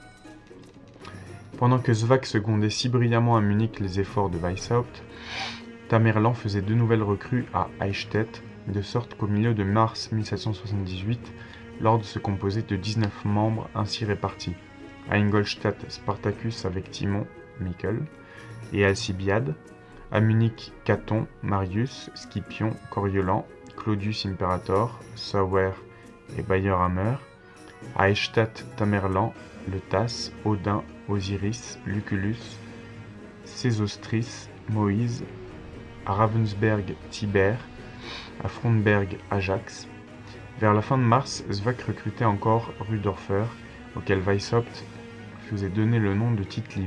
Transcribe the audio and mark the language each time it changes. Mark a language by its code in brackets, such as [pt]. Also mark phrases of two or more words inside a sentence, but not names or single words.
[fr] Pendant que Svak secondait si brillamment à Munich les efforts de Weishaupt, Tamerlan faisait de nouvelles recrues à Eichstätt, de sorte qu'au milieu de mars 1778, l'ordre se composait de 19 membres ainsi répartis. À Ingolstadt, Spartacus avec Timon, Michael, et Alcibiade. À Munich, Caton, Marius, Scipion, Coriolan, Claudius Imperator, Sauer et Bayerhammer. À Eichstätt, Tamerlan, Le Tas, Odin, Osiris, Lucullus, Sésostris, Moïse. À Ravensberg, Tibère. À Frontberg, Ajax. Vers la fin de mars, Svak recrutait encore Rudorfer, auquel Weishaupt faisait donner le nom de Tite-Live.